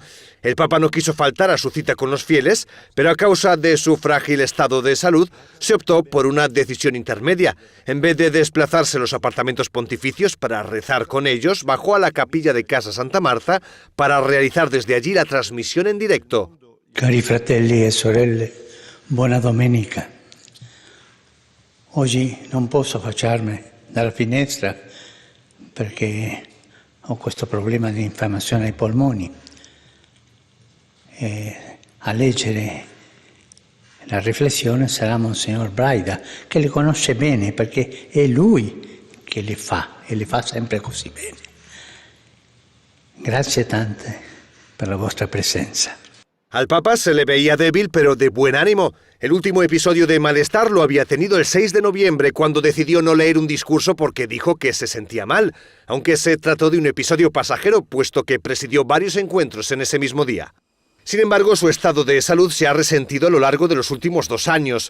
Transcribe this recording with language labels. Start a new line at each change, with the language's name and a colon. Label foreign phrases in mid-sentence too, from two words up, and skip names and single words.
Spanish: El Papa no quiso faltar a su cita con los fieles, pero a causa de su frágil estado de salud, se optó por una decisión intermedia. En vez de desplazarse a los apartamentos pontificios para rezar con ellos, bajó a la capilla de Casa Santa Marta para realizar desde allí la transmisión en directo.
Italian: Cari fratelli e sorelle, buona domenica. Oggi non posso affacciarmi dalla finestra perché ho questo problema di infiammazione ai polmoni. A leggere la riflessione sarà Monsignor Braida, che le conosce bene perché è lui che le fa e le fa sempre così bene. Grazie tante per la vostra presenza.
Spanish: Al Papa se le veía débil pero de buen ánimo. El último episodio de malestar lo había tenido el 6 de noviembre cuando decidió no leer un discurso porque dijo que se sentía mal, aunque se trató de un episodio pasajero puesto que presidió varios encuentros en ese mismo día. Sin embargo, su estado de salud se ha resentido a lo largo de los últimos 2 años.